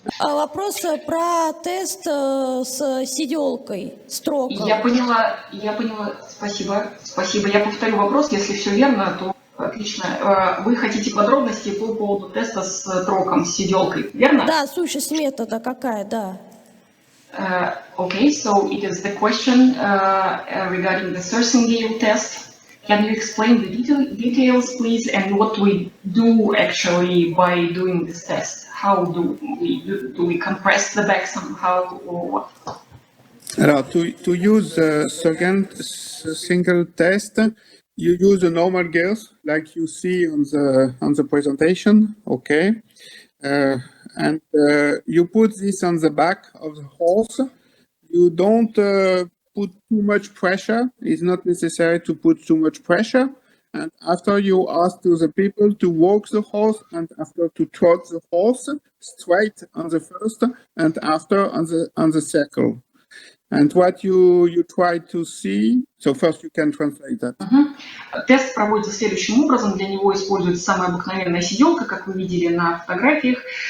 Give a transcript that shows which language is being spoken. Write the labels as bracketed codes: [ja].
[ru] Вопрос про тест с сиделкой, с троком. Я поняла. Спасибо. Я повторю вопрос. Если все верно, то отлично. Вы хотите подробности по поводу теста с троком, с сиделкой, верно? Да, сущность метода какая, да. [en] Okay, so it is the question regarding the Sersingale test. Can you explain the details, please, and what we do actually by doing this test? How do we compress the back somehow, or what? To use the second single test, you use the normal gears like you see on the presentation, okay? And you put this on the back of the horse. You don't put too much pressure. It's not necessary to put too much pressure. And after you ask to the people to walk the horse, and after to trot the horse straight on the first, and after on the circle. And what you try to see, so first you can translate that. [ru] Тест проводится следующим образом. Для него используется самая обыкновенная сиделка, как вы видели на фотографиях.